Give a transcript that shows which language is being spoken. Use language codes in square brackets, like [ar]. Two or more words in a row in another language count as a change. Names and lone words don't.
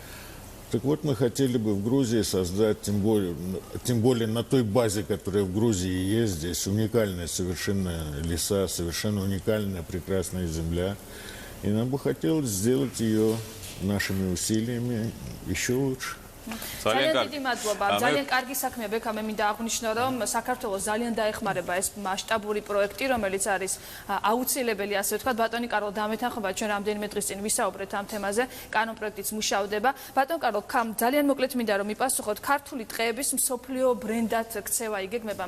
[ru] Так вот, мы хотели бы в Грузии создать, тем более на той базе, которая в Грузии есть, здесь уникальные совершенно леса, совершенно уникальная прекрасная земля. И нам бы хотелось сделать ее нашими усилиями еще лучше. [ka] ძალიან დიდი მადლობა. ძალიან კარგი საქმეა, ბექა, მე მინდა აღვნიშნო, რომ საქართველოს ძალიან დაეხმარება ეს მასშტაბური პროექტი, რომელიც არის აუცილებელი, ასე ვთქვათ. ბატონი კარლო, დამეთანხმება, ჩვენ რამდენიმე დღის წინ ვისაუბრეთ ამ თემაზე, კანონ პროექტიც მუშავდება. ბატონ კარლო, ძალიან მოკლედ მინდა რომ მიპასუხოთ, ქართული ტყეების მსოფლიო ბრენდად ქცევა იგეგმება.